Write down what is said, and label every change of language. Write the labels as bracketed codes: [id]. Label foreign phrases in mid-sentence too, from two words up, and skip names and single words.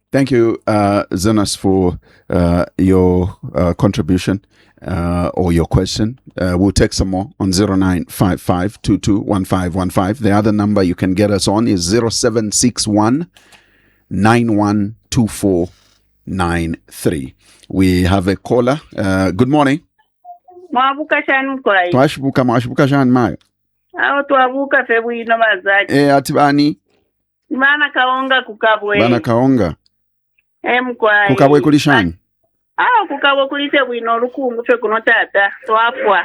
[en] Thank you, Zenas, for your contribution or your question. We'll take some more on 0955221515. The other number you can get us on is 0761 912493. We have a caller. Good morning. [bem] Mwashubuka Jean Mayo. Atibani. Bana kaonga kukabwe. Bana kaonga. Mkwai. Kukabwe kulishani. Kukabwe kulise bwino lukungu fe kuno tata twafwa.